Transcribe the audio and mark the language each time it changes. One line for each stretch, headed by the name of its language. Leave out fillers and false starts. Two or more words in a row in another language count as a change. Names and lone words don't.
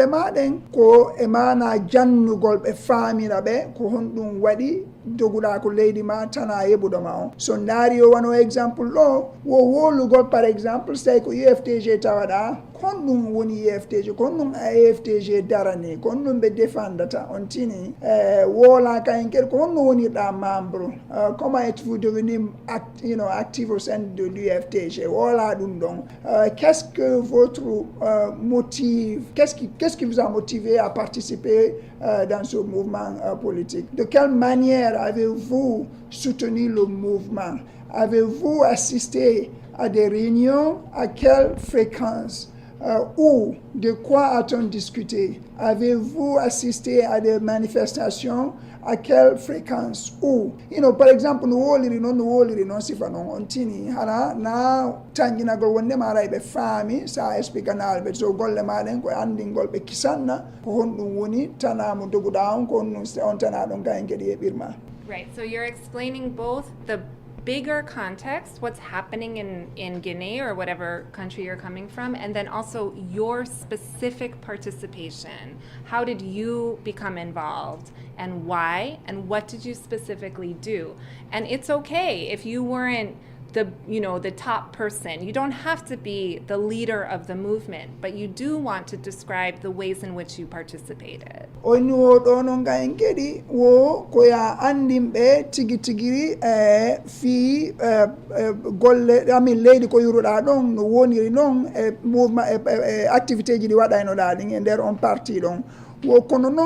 Fula: maɗen ko e mana jannugol ɓe faamira ɓe ko honɗum waɗi doguɗa ko leydi ma tana yeɓuɗo ma on so ndaari o wano exemple ɗo wo wolugol
French: par exemple
Fula: so tawi ko UFDG tawaɗa honɗum woni UFDG ko honɗum UFDG darani ko honɗum ɓe défendata on tini wola kayen kadi ko honɗum wonirɗa
French: membre comment êtes-vous devenu actif au sein de l'UFDG
Fula: wola ɗum ɗon
French: qu'est-ce que votre motive qu'est-ce qui vous a motivé à participer dans ce mouvement politique? De quelle manière avez-vous soutenu le mouvement? Avez-vous assisté à des réunions? À quelle fréquence? Ou de quoi a-t-on discuté? Avez-vous assisté à des manifestations? À quelle fréquence? Ou, par exemple,
Fula: no woliri non sifa non on tini hana na tanginagol wonde ma ray ɓe faami sa explicanal ɓe so golle maɗen ko andingol ɓe kisanna ko honɗum woni tana mo doguɗa on ko honɗum on tana ɗon kayen kadi yeɓirma.
English: Right, so you're explaining both the bigger context, what's happening in Guinea or whatever country you're coming from, and then also your specific participation. How did you become involved and why, and what did you specifically do? And it's okay if you weren't the top person. You don't have to be the leader of the movement, but you do want to describe the ways in which you participated.
Fula: Oni wo ɗo no ngayen kedi wo koya andimɓe tigi tigiri fi golle amin leydi ko yuruɗa ɗon no woniri noon
French: mouvement activité
Fula: ji ɗi waɗaynoɗa ɗin e nder on parti ɗon wo kono noon